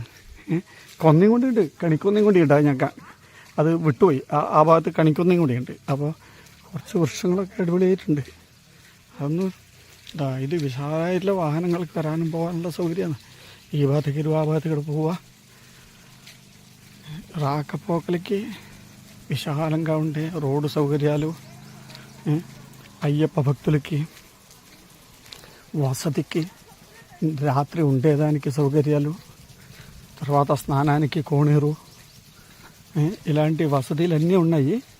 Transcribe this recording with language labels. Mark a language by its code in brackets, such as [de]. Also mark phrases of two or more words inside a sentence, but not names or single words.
[ml] കൊന്നയും കൊണ്ടുണ്ട്, കണിക്കൊന്നയും കൂടിയുണ്ട്. ഞങ്ങൾക്ക് അത് വിട്ടുപോയി. ആ ഭാഗത്ത് കണിക്കൊന്നയും കൂടിയുണ്ട്. അപ്പോൾ കുറച്ച് വൃക്ഷങ്ങളൊക്കെ അടിപൊളിയായിട്ടുണ്ട്. അതൊന്നും ഇത് വിശാലമായിട്ടുള്ള വാഹനങ്ങൾക്ക് വരാനും പോകാനുള്ള സൗകര്യമാണ്. ഈ ഭാഗത്തേക്ക് ആ ഭാഗത്തേക്ക് പോവുക. [te] రాకపోకలకి విశాలంగా ఉండే రోడ్డు సౌకర్యాలు, అయ్యప్ప భక్తులకి వసతికి, రాత్రి ఉండేదానికి సౌకర్యాలు, తర్వాత స్నానానికి కోనేరు, ఇలాంటి వసతులన్నీ ఉన్నాయి.